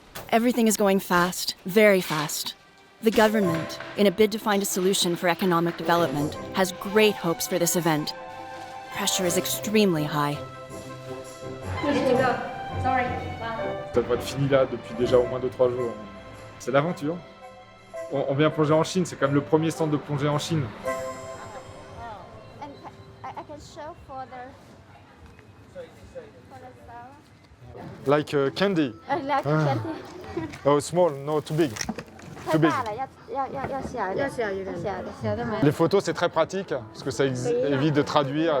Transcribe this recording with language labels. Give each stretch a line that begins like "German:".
English: Everything is going fast, very fast. The government, in a bid to find a solution for economic development, has great hopes for this event. Pressure is extremely high.
French: Ça devrait être fini là depuis déjà au moins 2-3 jours. C'est l'aventure. On vient plonger en Chine, c'est quand même le premier centre de plongée en Chine.
English: And I can show for the sound. Like candy. Like candy. Oh, small, no, too big.
Chinese: 太大了，要小一点，小的没。
French: Les photos, c'est très pratique parce que ça évite de traduire.